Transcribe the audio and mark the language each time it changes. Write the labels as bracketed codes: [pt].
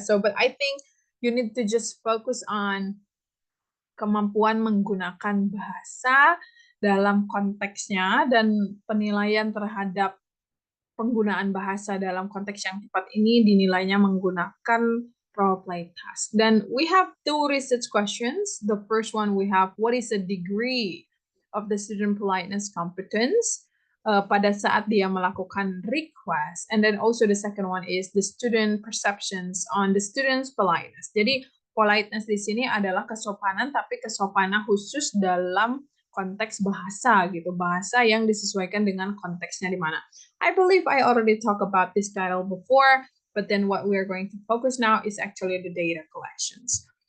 [en] So but I think you need to just focus on [id] kemampuan menggunakan bahasa dalam konteksnya dan penilaian terhadap penggunaan bahasa dalam konteks yang tepat ini dinilainya menggunakan role play task. [en] Dan we have two research questions. The first one we have, what is the degree of the student politeness competence [id] pada saat dia melakukan request. [en] And then also the second one is the student perceptions on the student's politeness. [id] Jadi politeness di sini adalah kesopanan, tapi kesopanan khusus dalam konteks bahasa gitu, bahasa yang disesuaikan dengan konteksnya di mana. [en] I believe I already talked about this title before, but then what we're going to focus now is actually the data collections.